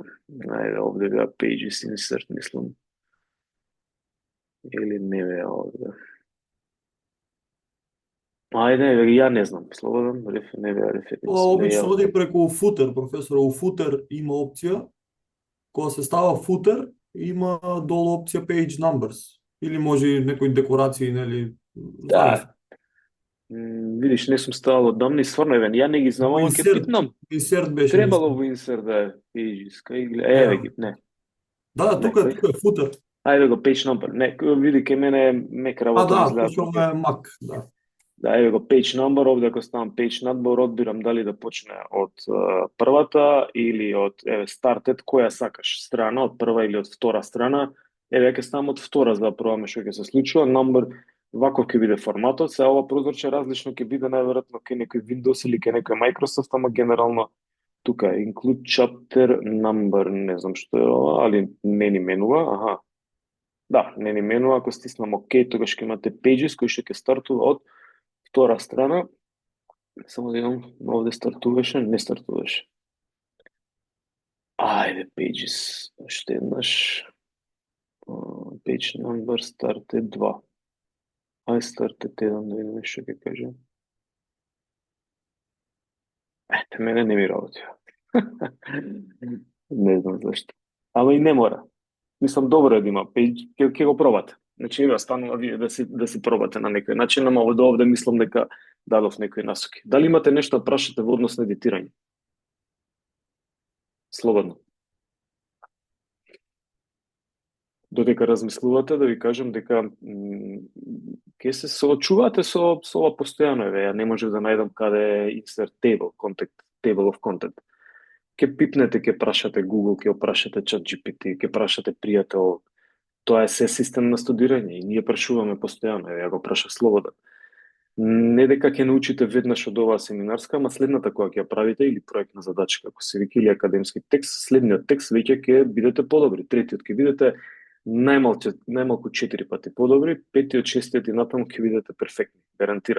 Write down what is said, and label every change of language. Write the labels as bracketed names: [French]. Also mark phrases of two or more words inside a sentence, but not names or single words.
[Macedonian] Ајде, овде беа [English] pages insert, [Macedonian] мислам. Или не беа овде. Ајде, ја не знам, слободен, не беа референци. Ова обично оди преку футер, професор. У футер има опција. Кога се става футер, има долу опција [English] page numbers. [Macedonian] Или може и некои декорации, нели? Да, видиш, не сум ставал одамна и стварно, еве, ја не ги знам, ама ќе питнам. Инсерт беше. Требало во инсерт да е pages, еве ги, не. Да, тука е футер. Ајде го [English] page number. [Macedonian] Не, види ке мене мек работа изгледа. Точно е Mac, да. Да, еве го [English] page number, [Macedonian] овде ако ставам [English] page number, [Macedonian] одбирам дали да почне од првата или од started, која сакаш страна, од прва или од втора страна. Еве ќе ставам од втора за да пробаме што ќе се случува. Number ваков ќе биде форматот. Се ова прозорче различно ќе биде најверојатно кај некој Windows или кај некој Microsoft, ама генерално тука е [English] include chapter number, [Macedonian] не знам што е ова, али не ни менува, аха. Да, не ни менува, ако стиснам OK, тогаш ќе имате pages кои што ќе стартува од втора страна. Само да имам, овде стартуваше, не стартуваше. Ајде, pages, уште еднаш. [English] Page number started 2. [Macedonian] Ајде, started 1, да видиме што ќе кажем. Ете, мене не ми работи. Не знам зашто. Ама и не мора. Мислам, добро е да има page, ќе го пробате. Значи, еве, станува вие да си пробате на некој начин, ама овде мислам дека дадов некои насоки. Дали имате нешто да прашате во однос на едитирање? Слободно. Додека размислувате, да ви кажам дека ќе се соочувате со ова постојано, еве, ја не можев да најдам каде е [English] insert table, table of content. [Macedonian] Ќе пипнете, ќе прашате Google, ќе прашате ChatGPT, ќе прашате пријател. Тоа е се систем на студирање и ние прашуваме постојано, ја го прашав слободен. Не дека ќе научите веднаш од оваа семинарска, ама следната која ќе ја правите или проектна задача, како се вика, или академски текст, следниот текст веќе ќе бидете подобри, третиот ќе бидете најмалку 4 пати подобри, петиот, шестиот и натаму ќе бидете перфектни, гарантирам.